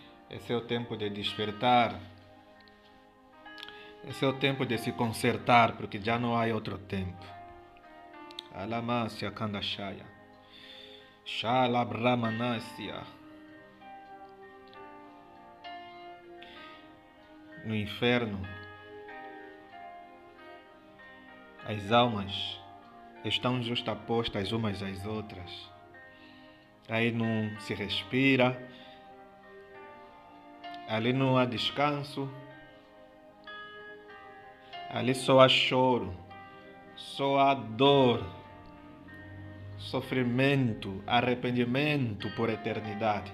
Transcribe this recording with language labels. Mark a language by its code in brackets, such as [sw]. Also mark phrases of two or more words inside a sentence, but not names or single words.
[pt] Esse é o tempo de despertar. Esse é o tempo de se consertar, porque já não há outro tempo. Alamasya Kandashaya. Shalabramanasya. No inferno, as almas estão justapostas umas às outras. Aí não se respira, ali não há descanso, ali só há choro, só há dor, sofrimento, arrependimento por eternidade.